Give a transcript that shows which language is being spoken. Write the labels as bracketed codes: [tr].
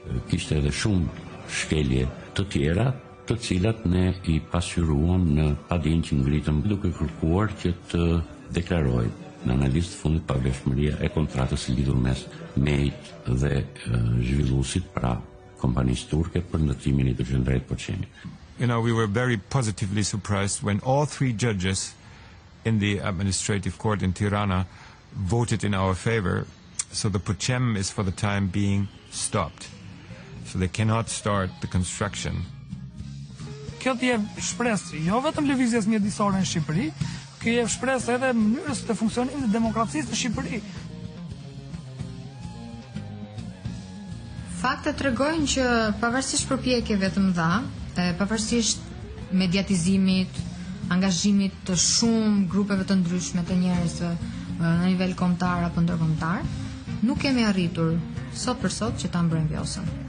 [sq] Kishte edhe shumë shkelje të tjera, të cilat ne i pasqyruam në padin që ngritëm duke kërkuar që të deklaroj në analizë të fundit pavrëmëria e kontratës së lidhur mes MEIT dhe zhvilluesit, pra kompanisë turke për ndërtimin e hidrogjendreit Poçemi. [en] You know, we were very positively surprised when all three judges in the administrative court in Tirana voted in our favor, so the Pochem is for the time being stopped. So they cannot start the construction. [sq] Kjo të jep shpresë jo vetëm lëvizjes mjedisore në Shqipëri, kjo jep shpresë edhe mënyrës të funksionimit të demokracisë në Shqipëri. Faktet tregojnë që pavarësisht përpjekjeve të mëdha, pavarësisht mediatizimit, angazhimit të shumë grupeve të ndryshme të njerëzve në nivel kombëtar apo ndërkombëtar, nuk kemi arritur sot për sot që ta mbrojmë Vjosën.